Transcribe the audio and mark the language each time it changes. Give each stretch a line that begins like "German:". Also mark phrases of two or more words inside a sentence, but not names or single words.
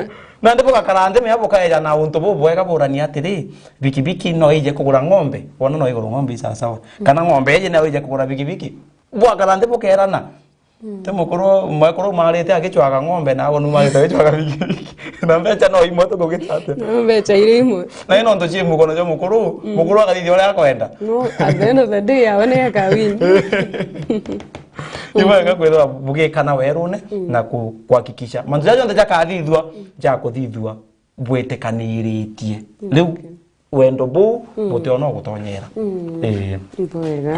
Meru: nande boka karande me aboka ya na untu bubwega burani atiri bikibiki no ije kugura ng'ombe wona no igura ng'ombe sasa kana ng'ombe ije no ije kugura bikibiki bwa karande bokerana te mwekuru marite akichwaga ng'ombe na agonu marite akichwaga bigibigi na mbeca no imo tukugitate no mbeca ire imwe na ino ndo chi mukono jo mukuru akathithia uria akwenda no
English: at the end of the day
Meru: aone akawini ni wega kwethwa bugikana werune na kuhakikisha mandu jajo nda jakathithwa jakuthithwa bwetekaniritie riu wendo bu mutiona gutonyera wega